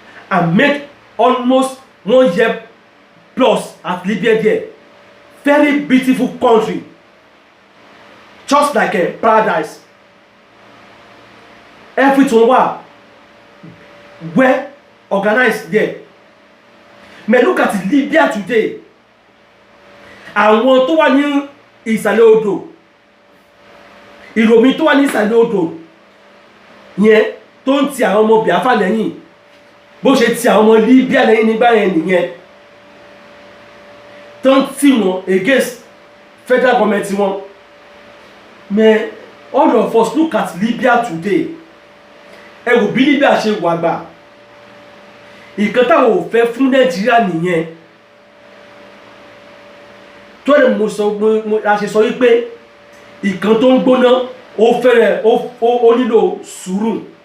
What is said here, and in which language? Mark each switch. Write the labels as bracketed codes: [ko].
[en] I made almost 1 year plus at Libya there. Very beautiful country, just like a paradise. Everything was well organized there. But look at Libya today. [yo] Àwọn tó wà ní ìsàlẹ̀ odò, ìròmí tó wà ní ìsàlẹ̀ odò yẹn tó ń ti àwọn ọmọ Biafra lẹ́yìn, bó ṣe ti àwọn ọmọ Libya lẹ́yìn nígbà yẹn nìyẹn, tó ń tì wọ́n [en] against federal government [yo] wọn. [en] Man, all of us look at Libya today. [yo] Ẹ wò bí Libya ṣe wà gbà. Ìkan táwọn ò fẹ́ fún Nàìjíríà nìyẹn. Tó lè mo ṣe sọ wípé ìkan tó ń gbóná ó nílò sùúrù.